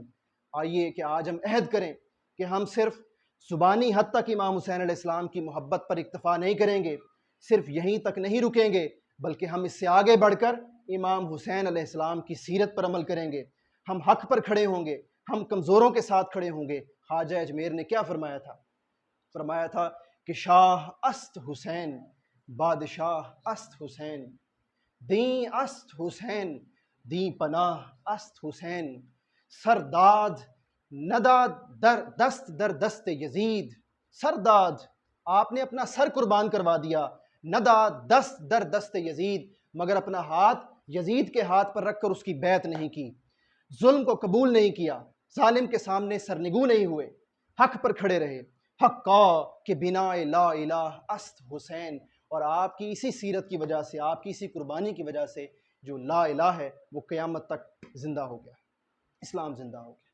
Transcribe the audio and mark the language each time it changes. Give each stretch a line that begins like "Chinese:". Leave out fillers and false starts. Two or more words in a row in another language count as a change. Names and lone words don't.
Urdu: آئیے کہ آج ہم عہد کریں کہ ہم صرف زبانی حد تک امام حسین علیہ السلام کی محبت پر اکتفا نہیں کریں گے، صرف یہیں تک نہیں رکیں گے، بلکہ ہم اس سے آگے بڑھ کر امام حسین علیہ السلام کی سیرت پر عمل کریں گے۔ ہم حق پر کھڑے ہوں گے، ہم کمزوروں کے ساتھ کھڑے ہوں گے۔ خواجہ اجمیر نے کیا فرمایا تھا؟ فرمایا تھا کہ
Persian: شاہ است حسین، بادشاہ است حسین، دین است حسین، دین پناہ است حسین، سرداد نداد در دست یزید۔ سرداد،
Urdu: آپ نے اپنا سر قربان کروا دیا،
Persian: نداد دست در دست یزید،
Urdu: مگر اپنا ہاتھ یزید کے ہاتھ پر رکھ کر اس کی بیعت نہیں کی، ظلم کو قبول نہیں کیا، ظالم کے سامنے سرنگو نہیں ہوئے، حق پر کھڑے رہے۔
Persian: حقا کہ بنا لا الہ است حسین،
Urdu: اور آپ کی اسی سیرت کی وجہ سے، آپ کی اسی قربانی کی وجہ سے جو لا الہ ہے وہ قیامت تک زندہ ہو گیا، اسلام زندہ ہو گیا۔